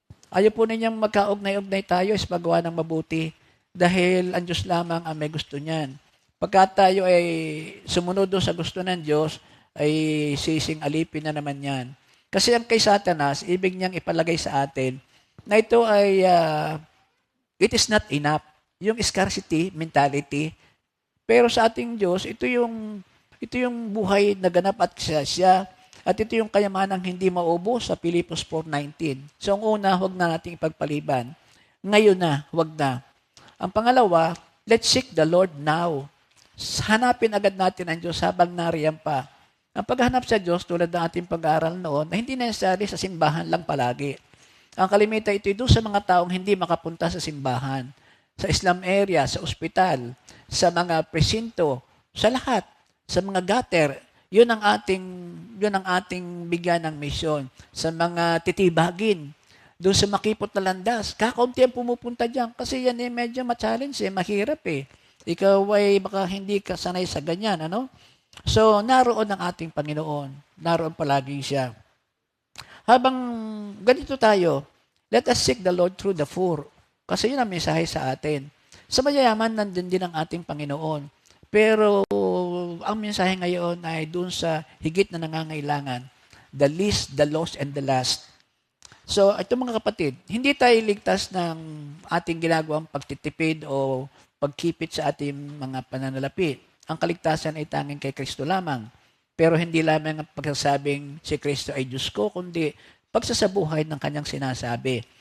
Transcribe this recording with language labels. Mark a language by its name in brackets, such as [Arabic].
[Filipino] Ayaw po ninyang magkaugnay-ugnay tayo is magawa ng mabuti dahil ang Diyos lamang ang may gusto niyan. Pagka tayo ay sumunod sa gusto ng Diyos, ay sising alipin na naman yan. Kasi ang kay Satanas, ibig niyang ipalagay sa atin na ito ay [English] it is not enough. [Filipino] Yung scarcity mentality. Pero sa ating Diyos, ito yung buhay na ganap at siya. At ito yung kayamanang hindi maubos sa Pilipos 4:19. So ang una, huwag na nating ipagpaliban. Ngayon na, huwag na. Ang pangalawa, [English] let's seek the Lord now. [Filipino] Hanapin agad natin ang Diyos habang nariyan pa. Ang paghanap sa Diyos, tulad ng ating pag-aaral noon, na hindi necessary sa simbahan lang palagi. Ang kalimitan ito doon sa mga taong hindi makapunta sa simbahan, sa Islam area, sa ospital, sa mga presinto, sa lahat, sa mga gutter. Yun ang ating bigyan ng misyon. Sa mga titibagin, doon sa makipot na landas. Kakaunti ang pumupunta dyan kasi yan medyo ma-challenge mahirap Ikaw ay baka hindi ka sanay sa ganyan, ano? So, naroon ang ating Panginoon. Naroon palagi siya. Habang ganito tayo, [English] let us seek the Lord through the poor. [Filipino] Kasi yun ang mensahe sa atin. Sa mayayaman, nandun din ang ating Panginoon. Pero ang mensahe ngayon ay doon sa higit na nangangailangan. [English] The least, the lost, and the last. [Filipino] So, ito mga kapatid, hindi tayo ligtas ng ating ginagawang pagtitipid o pagkipit sa ating mga pananalapi. Ang kaligtasan ay tanging kay Kristo lamang. Pero hindi lamang ang pagsasabing si Kristo ay Diyos ko, kundi pagsasabuhay ng kanyang sinasabi.